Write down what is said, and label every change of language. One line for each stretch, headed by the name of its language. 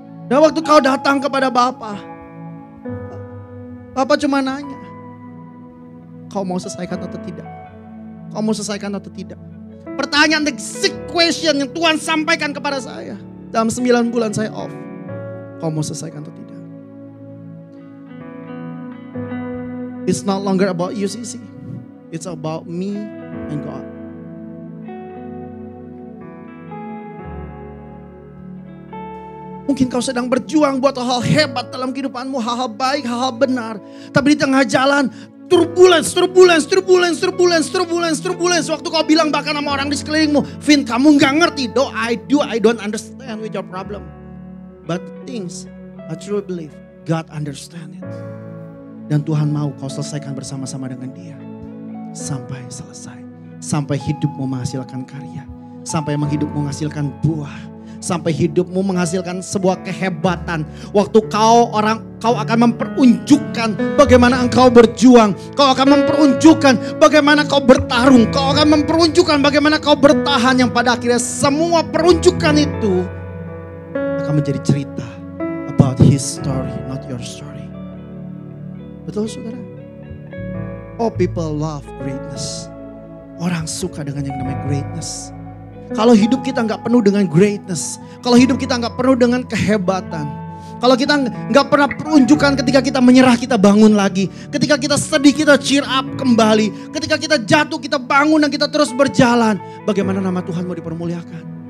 Indonesian: Dan waktu kau datang kepada Bapa, Bapa cuma nanya, kau mau selesaikan atau tidak? Kau mau selesaikan atau tidak? Pertanyaan
English: the question
Indonesian: yang Tuhan sampaikan kepada saya. Dalam 9 bulan saya off. Kau mau selesaikan atau tidak?
English: It's not longer about you, Sisi. It's about me and God.
Indonesian: Mungkin kau sedang berjuang buat hal hebat dalam kehidupanmu, hal-hal baik, hal-hal benar. Tapi di tengah jalan, turbulence. Waktu kau bilang bahkan sama orang di sekelilingmu, Vin, kamu gak ngerti.
English: I don't understand with your problem. But things I truly believe God understand it.
Indonesian: Dan Tuhan mau kau selesaikan bersama-sama dengan Dia. Sampai selesai. Sampai hidupmu menghasilkan karya. Sampai hidupmu menghasilkan buah. Sampai hidupmu menghasilkan sebuah kehebatan. Waktu kau akan memperunjukkan bagaimana engkau berjuang. Kau akan memperunjukkan bagaimana kau bertarung. Kau akan memperunjukkan bagaimana kau bertahan. Yang pada akhirnya semua perunjukan itu akan menjadi cerita
English: about his story, not your story.
Indonesian: Betul saudara?
English: Oh, people love greatness.
Indonesian: Orang suka dengan yang namanya greatness. Kalau hidup kita gak penuh dengan greatness, kalau hidup kita gak penuh dengan kehebatan, kalau kita gak pernah perunjukan ketika kita menyerah kita bangun lagi, ketika kita sedih kita cheer up kembali, ketika kita jatuh kita bangun dan kita terus berjalan, bagaimana nama Tuhan mau dipermuliakan?